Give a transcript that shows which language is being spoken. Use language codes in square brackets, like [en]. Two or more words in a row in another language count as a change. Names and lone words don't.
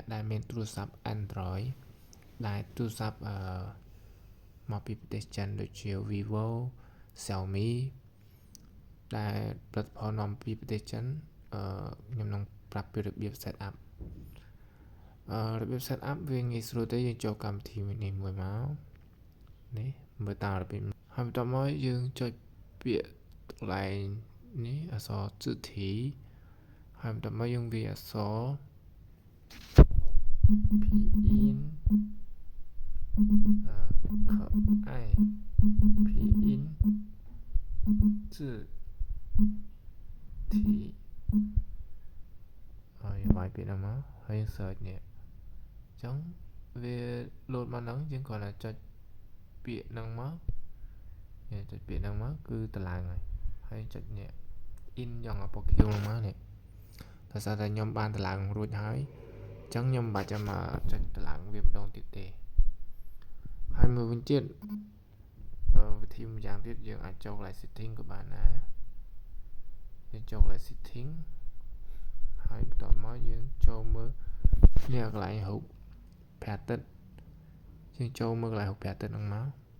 [km] ដែលមានទូរស័ព្ទ Android ដែលទូរស័ព្ទមកពីប្រទេសចិនដូចជា Vivo Xiaomi ដែលផលិតផលនាំពីប្រទេសចិនខ្ញុំនឹងប្រាប់ពីរបៀប [en] set up [km] របៀប [en] set up [km] វាងាយស្រួលទេយើងចូលកម្មវិធីនេះមួយមកនេះមើលតាមរបៀបហើយបន្ទាប់មកយើងចុចពាក្យកន្លែងនេះអក្សរ字体ហើយបន្ទាប់មកយើងវាយអក្សរ Pinyin 可爱 Pinyin 字体ហើយវាយពាក្យហ្នឹងមកហើយ search នេះអញ្ចឹងវា load មកហ្នឹងយើងគ្រាន់តែចុចពាក្យហ្នឹងមក ចុចពាក្យហ្នឹងមកគឺទៅឡើងហើយចុចនេះ in យ៉ាងអាពណ៌ខៀវហ្នឹងមកនេះដោយសារតែខ្ញុំបានទៅឡើងរួចហើយអញ្ចឹងខ្ញុំមិនបាច់ចាំមកចុចទៅឡើងវាម្ដងទៀតទេហើយមួយវិញទៀតវិធីមួយយ៉ាងទៀតយើងអាចចូលកន្លែង setting ក៏បានដែរយើងចូលកន្លែង setting ហើយបន្ទាប់មកយើងចូលមើលនេះកន្លែងរូបព្រះអាទិត្យយើងចូលមើលកន្លែងរូបព្រះអាទិត្យហ្នឹងមក